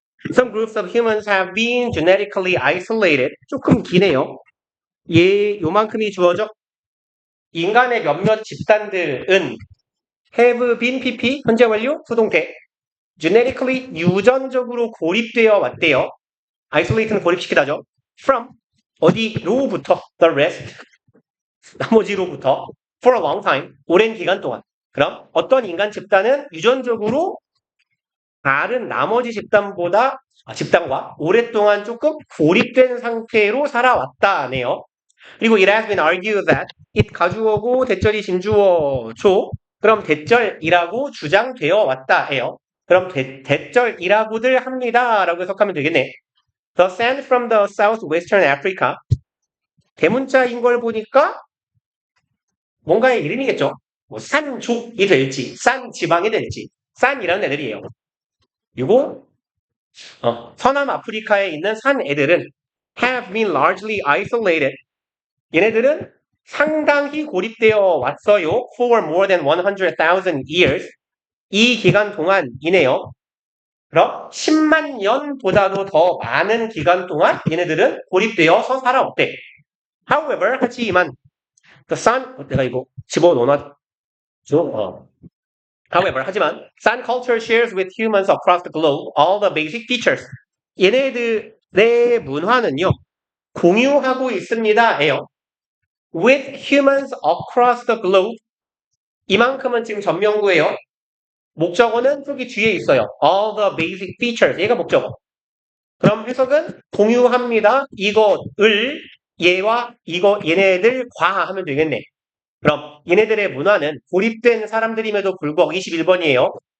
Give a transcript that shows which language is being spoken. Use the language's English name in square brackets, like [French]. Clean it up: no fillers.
[English] Some groups of humans have been genetically isolated. [Korean] 조금 기네요. 요만큼이 주어져. 인간의 몇몇 집단들은 [English] have been pp [Korean] 현재 완료 수동태 [English] genetically [Korean] 유전적으로 고립되어 왔대요. isolate는 고립시키다죠. [English] from [Korean] 어디로부터 [English] the rest [Korean] 나머지로부터 [English] for a long time [Korean] 오랜 기간 동안. 그럼 어떤 인간 집단은 유전적으로 다른 나머지 집단과 오랫동안 조금 고립된 상태로 살아왔다네요. [English] 그리고 it has been argued that it [Korean] 가주어고 대절이 진주어죠. 그럼 대절이라고 주장되어 왔다예요. 그럼 대절이라고들 합니다라고 해석하면 되겠네. [English] The sand from the southwestern Africa [Korean] 대문자인 걸 보니까 뭔가의 이름이겠죠. 뭐 산족이 될지 산 지방이 될지 산이라는 애들이에요. 그리고 서남 아프리카에 있는 산 애들은 [English] have been largely isolated. [Korean] 얘네들은 상당히 고립되어 왔어요. [English] For more than 100,000 years. [Korean] 이 기간 동안이네요. 그럼 10만 년보다도 더 많은 기간 동안 얘네들은 고립되어서 살아왔대. [English] However, [Korean] 하지만 [English] the sun, [Korean] 내가 이거 집어넣어놨죠? [English] However, [Korean] 하지만 [English] sun culture shares with humans across the globe all the basic features. [Korean] 얘네들의 문화는요. 공유하고 있습니다예요. [English] With humans across the globe. [Korean] 이만큼은 지금 전명구예요. 목적어는 저기 뒤에 있어요. [English] All the basic features. [Korean] 얘가 목적어. 그럼 해석은 공유합니다. 이것을 얘와 얘네들과 하면 되겠네. 그럼 얘네들의 문화는 고립된 사람들임에도 불구하고 21번이에요.